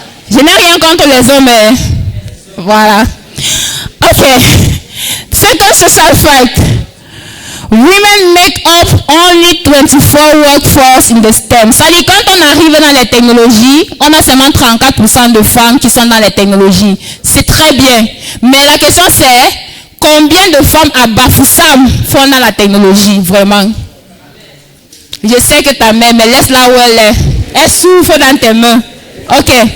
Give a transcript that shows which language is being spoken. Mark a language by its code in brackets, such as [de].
[fr] Je n'ai rien contre les hommes, mais voilà. Ok. [en] Second social fact. women make up only 24 workforce in the STEM. [fr] Ça dit, quand on arrive dans les technologies, on a seulement 34% de femmes qui sont dans les technologies. C'est très bien. Mais la question c'est, combien de femmes à Bafoussam font dans la technologie, vraiment? Je sais que ta mère, mais laisse-la où elle est. Elle souffre dans tes mains. Ok.